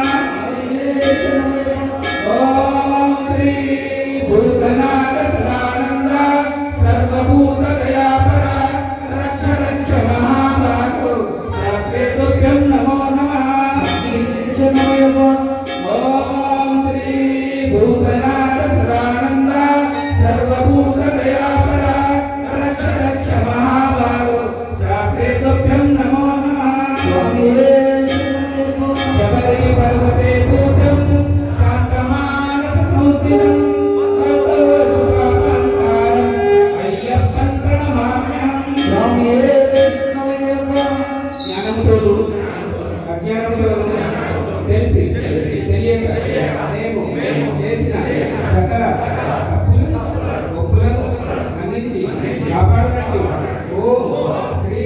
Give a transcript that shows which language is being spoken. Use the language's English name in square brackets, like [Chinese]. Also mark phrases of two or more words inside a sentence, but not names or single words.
[Sanskrit] ओम श्री भूतनाथ सदानंद सर्वभूतदयापरा रक्ष रक्ष महाभागो शास्त्रे तुभ्यं नमो नमः ओम श्री भूतनाथ सदानंद सर्वभूतदयापरा रक्ष रक्ष महाभागो शास्त्रे तुभ्यं नमो नमः शबरी पर्वते पूज्यं शान्तमानससंस्थितं भक्तशुभाकाङ्कारं अय्यप्पं प्रणमाम्यहं జ్ఞానంతో [Telugu] అజ్ఞానంతో తెలిసి తెలియక మేము చేసిన సకల ఒప్పులను మన్నించి కాపాడినట్టు ఓ శ్రీ